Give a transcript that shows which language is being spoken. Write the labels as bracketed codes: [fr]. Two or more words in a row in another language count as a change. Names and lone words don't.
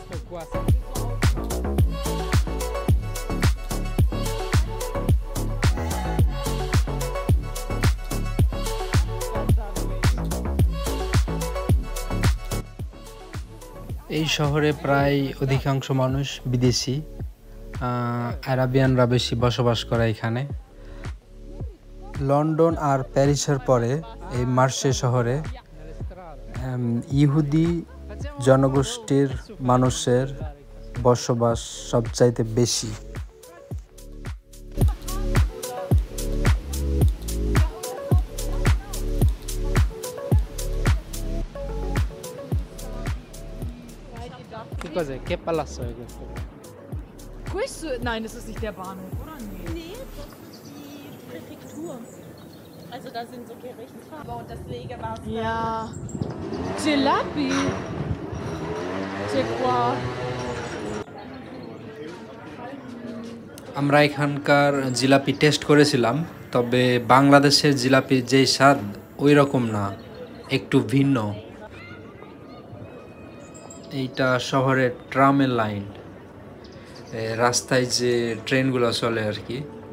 [bn] এই শহরে প্রায় অধিকাংশ মানুষ বিদেশি, আরাবিয়ানরা বেশি বসবাস করে এখানে। লন্ডন আর প্যারিসের পরে এই মার্সে শহরে ইহুদি জনগোষ্ঠীর মানুষের বসবাস সবচাইতে বেশি। [it] Che cos'è? Che palazzo è questo? Questo? [de] Nein, das ist nicht der Bahnhof, oder? Nee, das ist die Präfektur. Also da sind so Gerichtsfarbe und deswegen war es Ja. Jalapi. [fr] C'est quoi? [bn] আমরা এখানকার জিলাপি টেস্ট করেছিলাম, তবে বাংলাদেশের জিলাপির যেই স্বাদ ওই রকম না, একটু ভিন্ন। এইটা শহরের ট্রামের লাইন, রাস্তায় যে ট্রেনগুলো চলে আর কি।